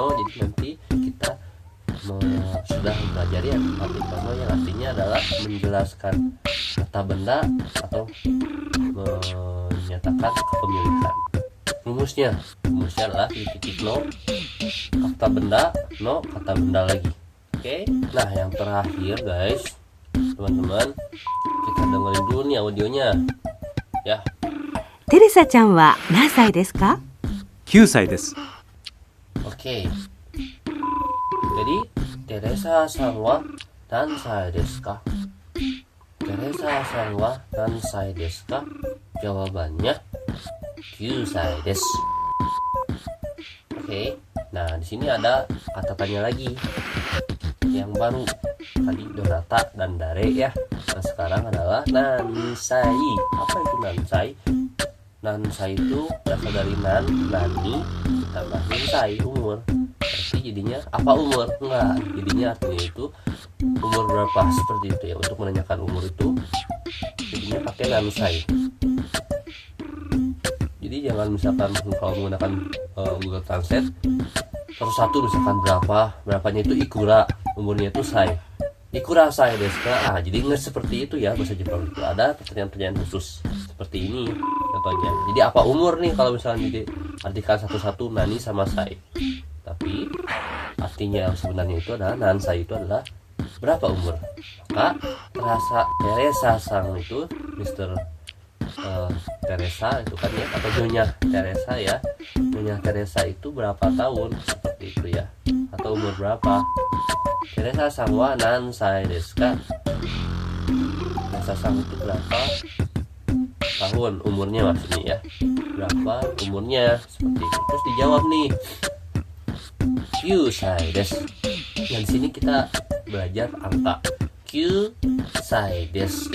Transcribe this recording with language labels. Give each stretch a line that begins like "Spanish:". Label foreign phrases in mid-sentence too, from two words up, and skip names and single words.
Indonesian: Jadi nanti kita sudah mempelajari artikel no yang artinya adalah menjelaskan kata benda atau menyatakan kepemilikan. Rumusnya adalah titik no kata benda, no kata benda lagi. Oke, nah yang terakhir guys, teman-teman, kita dengerin dulu nih audionya ya.
Japanese: テレサちゃんは何歳ですか？ 9歳です。
Indonesian: Oke, jadi
Japanese: Teresa さんは何歳ですか? Teresa さんは何歳ですか?
Indonesian: Jawabannya
Japanese: 9歳です。
Indonesian: Oke, nah di sini ada kata tanya lagi yang baru. Tadi Donata dan Dare ya. Nah sekarang adalah Nansai. Apa itu Nansai? Nansai itu berasal dari nani ditambahin sai, umur. Berarti jadinya apa umur? Enggak, jadinya artinya itu umur berapa, seperti itu ya. Untuk menanyakan umur itu jadinya pakai nansai. Jadi jangan misalkan kalau menggunakan Google Translate satu misalkan berapanya itu ikura, umurnya itu sai.
Japanese: いくら歳ですか?
Indonesian: Jadi nggak seperti itu ya bahasa Jepang itu. Ada pertanyaan-pertanyaan khusus seperti ini contohnya. Jadi apa umur nih kalau misalnya diartikan satu-satu nani sama sai. Tapi artinya sebenarnya itu adalah nansai itu adalah berapa umur. Maka Teresa sang itu Mr. Teresa itu kan ya, atau Nyonya Teresa ya. Nyonya Teresa itu berapa tahun, seperti itu ya. Atau umur berapa?
Japanese: テレサさんは何歳ですか?
Indonesian: Teresa sang itu berapa tahun umurnya maksudnya ya. Berapa umurnya, seperti itu. Terus dijawab nih
Japanese: 9歳です.
Indonesian: Yang di sini kita belajar angka
Japanese: 9歳です.